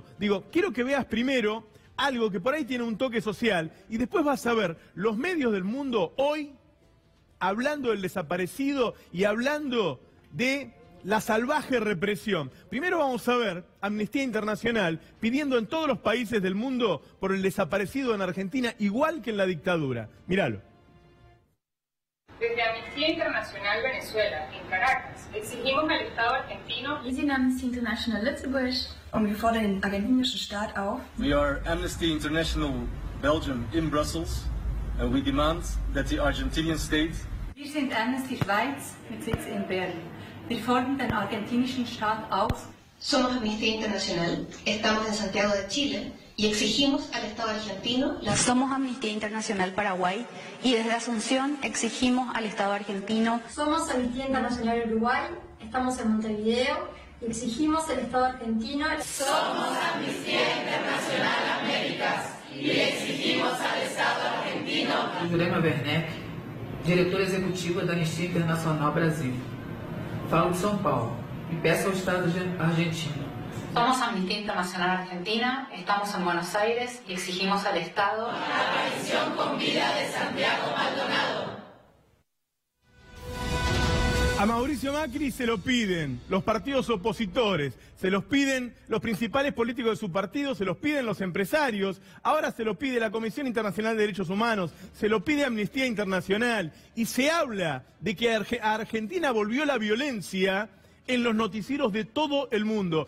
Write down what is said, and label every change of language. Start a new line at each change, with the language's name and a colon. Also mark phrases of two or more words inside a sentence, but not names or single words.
Spanish: Digo, quiero que veas primero algo que por ahí tiene un toque social, y después vas a ver los medios del mundo hoy hablando del desaparecido y hablando de la salvaje represión. Primero vamos a ver Amnistía Internacional pidiendo en todos los países del mundo por el desaparecido en Argentina, igual que en la dictadura. Míralo. Desde Amnistía Internacional Venezuela, en Caracas, exigimos al Estado argentino.
German: Wir sind Amnesty International Lützeburg und wir fordern den argentinischen Staat auf.
English: We are Amnesty International Belgium in Brussels and we demand that the Argentinian state.
German: Wir sind Amnesty Schweiz mit Sitz in Berlin. Wir fordern den argentinischen Staat auf.
Spanish: Somos Amnistía Internacional, estamos en Santiago de Chile y exigimos al Estado argentino... Somos Amnistía Internacional Paraguay y desde Asunción exigimos al Estado argentino... Somos Amnistía Internacional Uruguay, estamos en Montevideo y exigimos al Estado argentino... Somos Amnistía Internacional Américas y exigimos al Estado argentino...
Portuguese: Jurema Werneck, diretor executivo da Anistia Internacional Brasil. Falo de São Paulo y peço ao Estado argentino.
Spanish: Somos Amnistía Internacional Argentina, estamos en Buenos Aires y exigimos al Estado la aparición con vida de Santiago Maldonado. A Mauricio Macri se lo piden los partidos opositores, se los piden los principales políticos de su partido, se los piden los empresarios, ahora se lo pide la Comisión Internacional de Derechos Humanos, se lo pide Amnistía Internacional y se habla de que a Argentina volvió la violencia en los noticieros de todo el mundo.